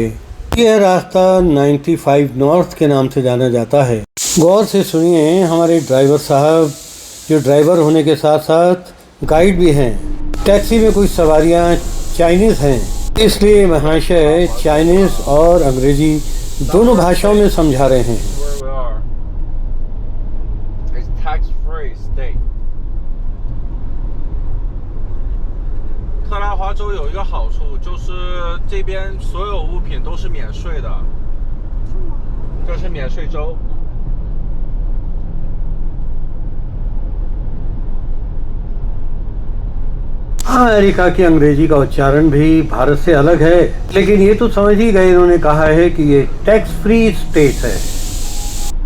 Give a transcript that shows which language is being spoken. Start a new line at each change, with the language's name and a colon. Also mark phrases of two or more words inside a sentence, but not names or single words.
Hindi: यह रास्ता 95 नॉर्थ के नाम से जाना जाता है। गौर से सुनिए, हमारे ड्राइवर साहब जो ड्राइवर होने के साथ साथ गाइड भी हैं। टैक्सी में कुछ सवारियाँ चाइनीज़ हैं, इसलिए महाशय चाइनीज़ और अंग्रेजी दोनों भाषाओं में समझा रहे हैं।
English: Where we are. It's tax-free state.
Chinese: 特拉华州有一个好处，就是这边所有物品都是免税的，这是免税州。
Hindi: अमेरिका की अंग्रेजी का उच्चारण भी भारत से अलग है, लेकिन ये तो समझ ही गए। इन्होंने कहा है कि ये
English: tax free state
Hindi: है।